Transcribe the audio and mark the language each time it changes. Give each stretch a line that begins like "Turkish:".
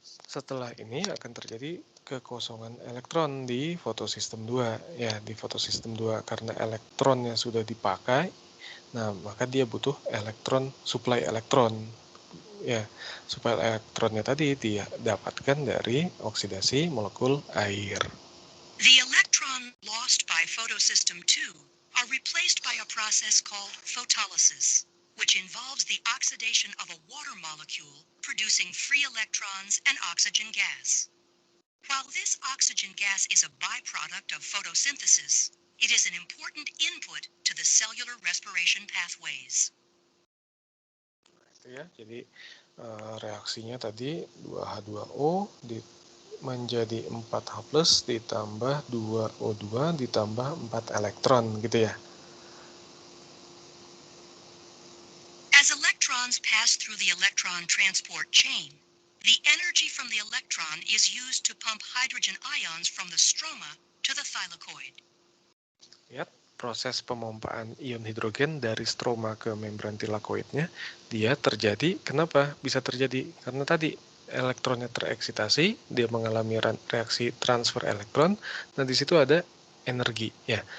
Indonesian: Setelah ini akan terjadi kekosongan elektron di fotosistem 2 ya, di fotosistem 2 karena elektronnya sudah dipakai. Nah, maka dia butuh supply elektron ya. Supply elektronnya tadi dia dapatkan dari oksidasi molekul air.
English: The electron lost by photosystem 2 are replaced by a process called photolysis, which involves the oxidation of a water molecule producing free electrons and oxygen gas. While this oxygen gas is a byproduct of photosynthesis, it is an important input to the cellular respiration pathways.
Indonesian: Itu ya, jadi reaksinya tadi 2H2O menjadi 4H+ ditambah 2O2 ditambah 4 elektron gitu ya.
English: As electrons pass through the electron transport chain, the energy from the electron is used to pump hydrogen ions from the stroma to the thylakoid.
Indonesian: Lihat proses pemompaan ion hidrogen dari stroma ke membran thylakoidnya, dia terjadi. Kenapa bisa terjadi? Karena tadi elektronnya tereksitasi, dia mengalami reaksi transfer elektron. Nah, di situ ada energi ya.